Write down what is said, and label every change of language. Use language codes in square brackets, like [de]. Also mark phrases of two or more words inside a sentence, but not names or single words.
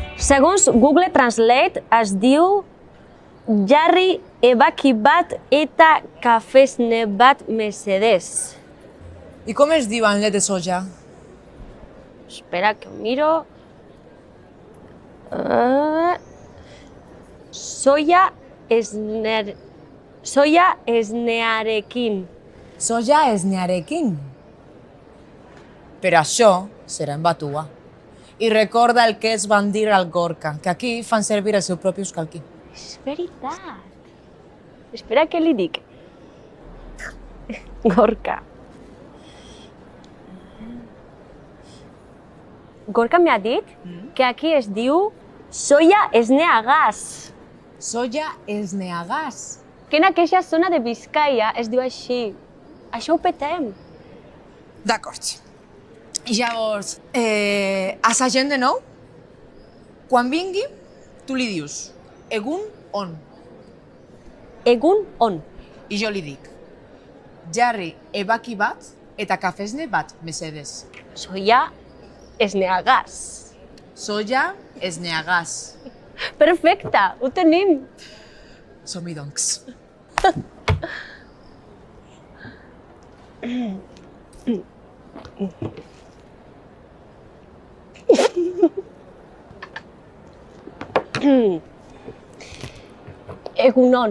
[ca] Segons Google Translate es diu [eu] jarri ebaki bat eta kafesne bat mesedez. [ca] I com es diu en llet de soja? Espera que ho miro. [eu] Soia esnearekin. Soja esnearekin. [ca] Però això serà en batua. I recorda el que es van dir al Gorka, que aquí fan servir el seu propi euskalki. És veritat. Espera que li dic. Gorka. Gorka m'ha dit que aquí es diu [eu] soia esneagàs. Soja esneagàs. [ca] Que en aquella zona de Biscaia es diu així. Això ho petem. D'acord. Llavors, a sa gent de nou, quan vingui, tu li dius [eu] egun on. Egun on. [ca] I jo li dic [eu] jarri ebaki bat eta kafesne bat mesedez. Soia esneagàs. Soja esneagàs. [ca] Perfecte, ho tenim. Som-hi, doncs. [eu] Egunon.